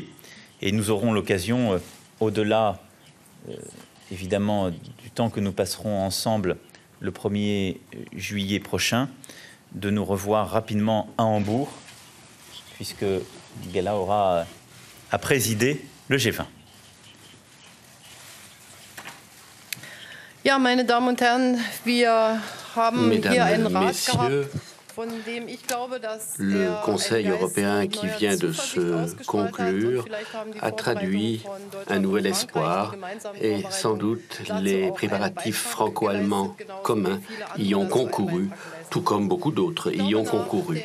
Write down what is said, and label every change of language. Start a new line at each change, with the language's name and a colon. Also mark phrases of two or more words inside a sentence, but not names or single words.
French: Et nous aurons l'occasion, au-delà évidemment du temps que nous passerons ensemble le 1er juillet prochain, de nous revoir rapidement à Hambourg, puisque Gala aura à présider le G20.
German: Ja, meine Damen und Herren, wir haben hier einen Rat gehabt.
French: Le Conseil européen qui vient de se conclure a traduit un nouvel espoir et sans doute les préparatifs franco-allemands communs y ont concouru, tout comme beaucoup d'autres y ont concouru.